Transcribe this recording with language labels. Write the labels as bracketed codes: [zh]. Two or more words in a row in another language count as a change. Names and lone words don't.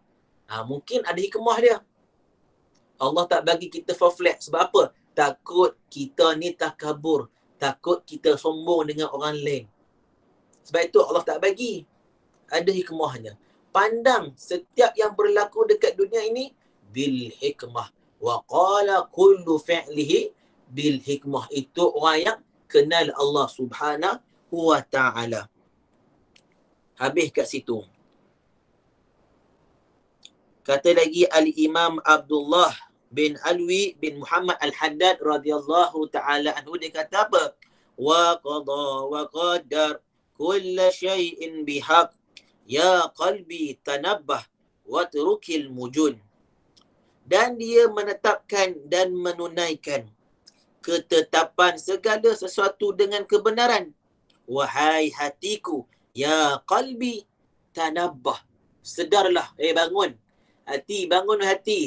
[ms] Mungkin ada hikmah dia. Allah tak bagi kita [en] fall flat. [ms] Sebab apa? takut kita ni takabur, takut kita sombong dengan orang lain. Sebab itu Allah tak bagi. Ada hikmahnya. Pandang setiap yang berlaku dekat dunia ini [ar] بالحكمة. وقال كل فعله بالحكمة. [ms] Itu orang yang kenal Allah [ar] سبحانه وتعالى. [ms] Habis kat situ. Kata lagi Al-Imam Abdullah bin Alwi bin Muhammad Al-Haddad [ar] رضي الله تعالى عنه, [ms] dia kata apa? [ar] وقضى وقدر كل شيء بحق يا قلبي تنبه وترك المجون. [ms] Dan dia menetapkan dan menunaikan ketetapan segala sesuatu dengan kebenaran. Wahai hatiku, [ar] يا قلبي تنبه. [ms] Sedarlah, bangun. Hati, bangun hati.